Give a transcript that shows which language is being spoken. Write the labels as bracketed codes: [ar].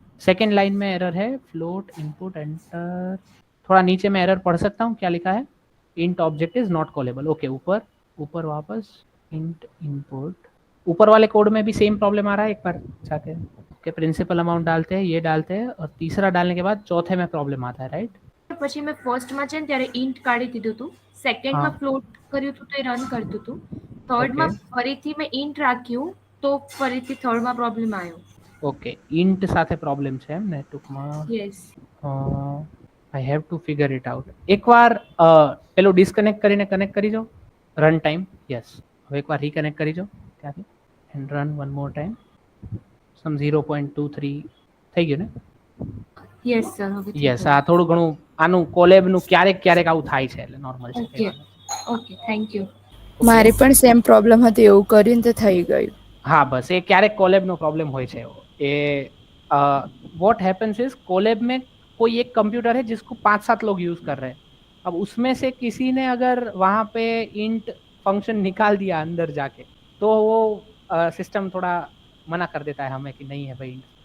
[hi] Second line में error है, float input enter. थोड़ा नीचे में एरर पढ़ सकता हूँ, क्या लिखा है, int object is not callable. Okay, ऊपर ऊपर वापस इंट इनपुट। ऊपर वाले कोड में भी सेम प्रॉब्लम आ रहा है, एक बार जाके ओके प्रिंसिपल अमाउंट डालते हैं, ये डालते हैं, और तीसरा डालने के बाद चौथे में प्रॉब्लम आता है, राइट। [gu] પછી મેં ફર્સ્ટમાં છે ને ત્યારે ઇન્ટ કાઢી દીધું હતું, સેકન્ડમાં હા. ફ્લોટ કર્યું હતું તો એ રન કરતું હતું, થર્ડમાં ફરીથી મેં ઇન્ટ રાખ્યું તો ફરીથી થર્ડમાં પ્રોબ્લેમ આવ્યો। ઓકે, ઇન્ટ સાથે પ્રોબ્લેમ છે એમ ને ટૂંકમાં। [en] Yes, I have to figure it out. [gu] एक बार પેલું ડિસ્કનેક્ટ કરીને કનેક્ટ કરી જાઓ, રન ટાઈમ, યસ। હવે એક વાર રીકનેક્ટ કરી જાઓ ત્યાંથી, and run one more time. સમ 0.23 થઈ ગયું ને? યસ સર, હવે યસ, આ થોડું ઘણું આનું કોલેબનું ક્યારેક ક્યારેક આવું થાય છે, એટલે નોર્મલ છે। [en] Okay okay, thank you. [gu] મારી પણ સેમ પ્રોબ્લેમ હતી, એવું કરીને તો થઈ ગયું। [hi] हाँ बस ये क्यारेक कोलेब नो प्रॉब्लम હોય છે। ये व्हाट हैपेंस इज, कोलेब में कोई एक कंप्यूटर है जिसको 5-7 लोग यूज कर रहे हैं। अब उसमें से किसी ने अगर वहाँ पे इंट फंक्शन निकाल दिया अंदर जाके, तो वो सिस्टम थोड़ा मना कर देता है हमें कि नहीं है भाई।